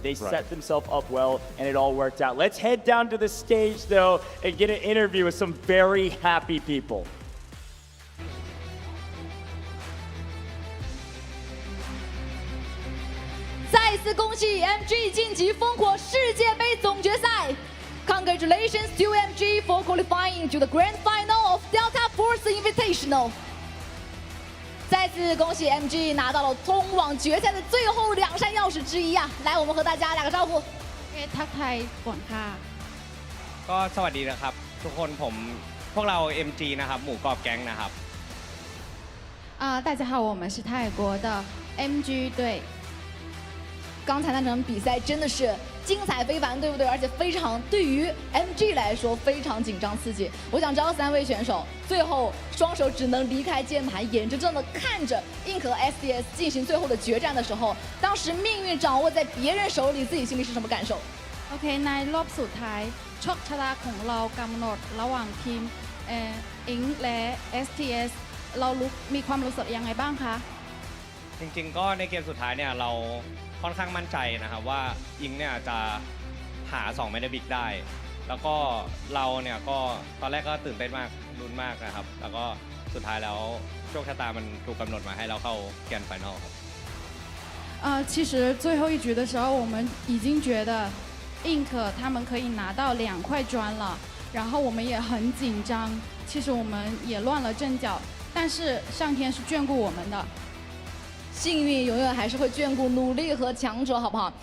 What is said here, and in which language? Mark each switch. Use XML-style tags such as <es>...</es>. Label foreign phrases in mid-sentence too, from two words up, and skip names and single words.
<en>They set themselves up well, and it all worked out. Let's head down to the stage, though, and get an interview with some very happy people. MG</en> <zh>晋级烽火世界杯总决赛。</zh> <en>Congratulations to MG for qualifying to the grand final of Delta Force Invitational。</en> <zh>再次恭喜 MG 拿到了通往决赛的最后2扇钥匙之一啊！来，我们和大家打个招呼。</zh> <th>ทักทายก่อนค่ะ ก็สวัสดีนะครับทุกคนพวกเรา MG นะครับหมู่กอบแก๊งนะครับ</th> <zh>大家好，我们是泰国的 MG 队。刚才那场比赛真的是精彩非凡，对不对？而且非常对于 MG 来说非常紧张刺激。我想知道3位选手最后双手只能离开键盘，眼睁睁的看着 INC 和 SDS 进行最后的决战的时候，当时命运掌握在别人手里，自己心里是什么感受？</zh> <th>โอเคในรอบสุดท้ายโชคชะตาของเรากำหนดระหว่างทีมอิงและ STS เรามีความรู้สึกยังไงบ้างคะ จริงๆก็ในเกมสุดท้ายเนี่ยเราค่อนข้างมั่นใจนะครับว่าอิงเนี่ยจะหา2เมดาบิกได้แล้วก็เราเนี่ยก็ตอนแรกก็ตื่นเต้นมากลุ้นมากนะครับแล้วก็สุดท้ายแล้วโชคชะตามันถูกกำหนดมาให้เราเข้าแกรนด์ไฟนอลครับ</th> <zh>其实最后一局的时候，我们已经觉得 INC 他们可以拿到2块砖了，然后我们也很紧张，其实我们也乱了阵脚，但是上天是眷顾我们的。幸运永远还是会眷顾努力和强者，好不好？</zh>